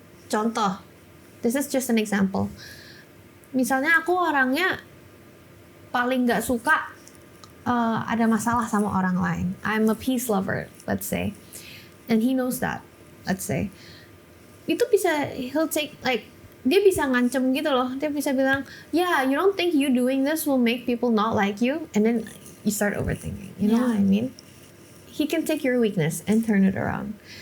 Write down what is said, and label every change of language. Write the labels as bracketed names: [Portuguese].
[English] Contoh, this is just an example. [Indonesian] Misalnya aku orangnya paling nggak suka ada masalah sama orang lain. [English] I'm a peace lover, let's say. And he knows that, let's say. [Indonesian] Itu bisa, [English] he'll take, like, [Indonesian] dia bisa ngancem gitu loh. Dia bisa bilang, [English] yeah, you don't think you doing this will make people not like you? And then you start overthinking. You know what I mean? He can take your weakness and turn it around.